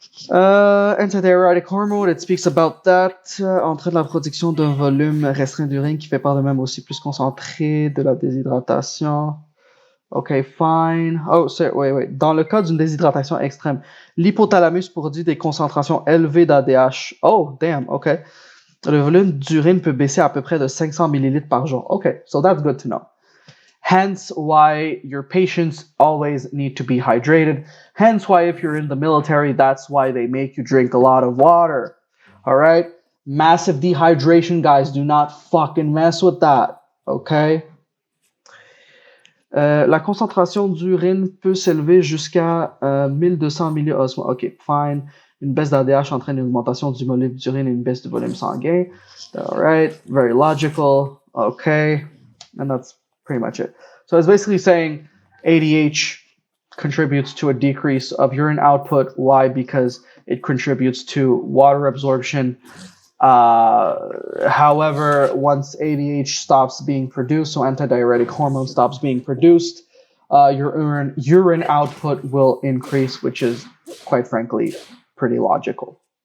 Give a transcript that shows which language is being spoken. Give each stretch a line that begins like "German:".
English: Antidiuretic hormone, it speaks about that.
French: Entraîne la production d'un volume restreint d'urine qui fait par de même aussi plus concentré de la déshydratation.
English: Okay, fine. Oh, wait.
French: Dans le cas d'une déshydratation extrême, l'hypothalamus produit des concentrations élevées d'ADH.
English: Oh, damn, okay.
French: Le volume d'urine peut baisser à peu près de 500 millilitres par jour.
English: Okay, so that's good to know. Hence why your patients always need to be hydrated. Hence why if you're in the military, that's why they make you drink a lot of water. All right? Massive dehydration, guys. Do not fucking mess with that. Okay?
French: La concentration d'urine peut s'élever jusqu'à 1200 milliosmoles.
English: Ok, fine.
French: Une baisse d'ADH entraîne une augmentation du volume d'urine et une baisse du volume sanguin.
English: Alright, very logical. Okay, and that's pretty much it. So it's basically saying ADH contributes to a decrease of urine output. Why? Because it contributes to water absorption. However, once ADH stops being produced, so antidiuretic hormone stops being produced, your urine output will increase, which is, quite frankly, pretty logical.